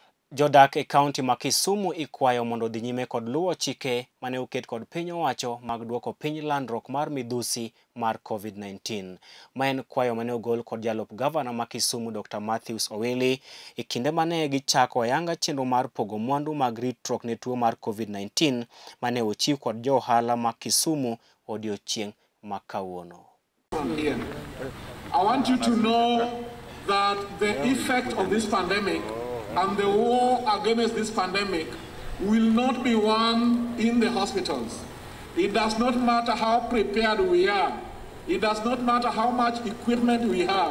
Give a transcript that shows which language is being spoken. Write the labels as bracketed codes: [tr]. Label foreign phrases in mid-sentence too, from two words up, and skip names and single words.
[luo] Jodak e kaunti ma Kisumu ikwayo mondo dhi nyime kod luwo chike mane oket kod piny owacho mag duoko piny landruok mar midhusi mar COVID-19. Ma en kwayo mane ogol kod jalup gavana ma Kisumu Dr. Matthews Owili e kinde mane gichako ayanga chenro mar pogo mwandu mag ritruok ne tuo mar COVID-19 mane ochiw kod jo ohala ma Kisumu odiochieng' ma kawuono. [en] I want you to know that the effect of this pandemic and the war against this pandemic will not be won in the hospitals. It does not matter how prepared we are. It does not matter how much equipment we have.